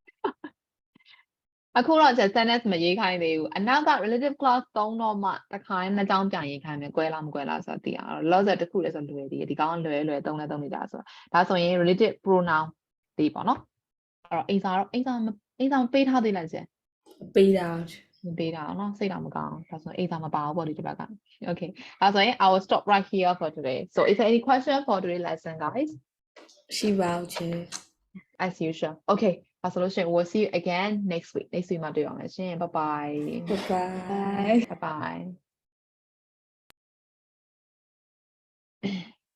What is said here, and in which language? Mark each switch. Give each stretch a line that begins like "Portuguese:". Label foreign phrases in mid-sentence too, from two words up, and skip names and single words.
Burmese: အခုတော့ကျန် sentence မရေးခိုင်းသေးဘူးအနောက်က
English: relative clause
Burmese: သုံးတော့မှတစ်ခါနဲ့နှစ်ကြောင်းပြန်ရေးခိုင်းမယ်ကွဲလားမကွဲလားဆိုတာသိရအောင် logic တစ်ခုလည်းဆိုလွယ်သေးတယ်ဒီကောင်လွယ်သုံးနေကြဆိုတာဒါဆိုရင်
English: relative pronoun
Burmese: ဒီပေါ့နော်အဲ့တော့အိမ်စာမပေးထားသေးလားကျန် ပေးတာ မပေးတာเนาะစိတ်တော့မကောင်းဒါဆိုရင်အိမ်စာမပါဘူးပေါ့ဒီတစ်ပတ်က
English: okay ဒါဆိုရင် I will stop right here for today so is there any question for today's lesson guys
Burmese: ရှိပါဦးချေ
English: as usual okay
Burmese: ဒါဆိုလို့ရှိရင်
English: we'll see you again next week
Burmese: မှာတွေ့အောင်မယ်ရှင်
English: bye bye bye bye bye bye